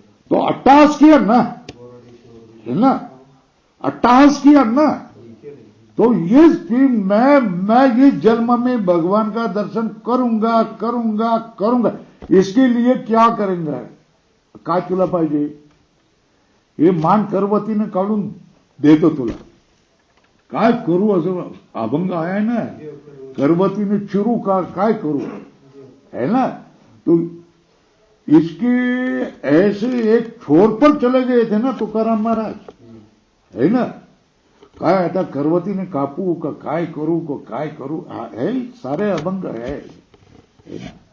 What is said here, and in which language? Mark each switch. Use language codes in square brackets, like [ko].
[hi] तो अट्टहास किया ना, है ना, अट्टहास किया ना। तो ये मैं ये जन्म में भगवान का दर्शन करूंगा। इसके लिए क्या करेंगे? [mr] काय तुला पाहिजे? हे मान करवतीने काढून देतो तुला, काय करू? असं अभंग आहे ना, करवतीने चिरू का काय करू, है ना। [hi] तो इसके ऐसे एक छोर पर चले गए थे ना तुकाराम महाराज, है ना। [mr] काय आता करवतीने कापू का काय करू को काय करू, [hi] है सारे अभंग है ना।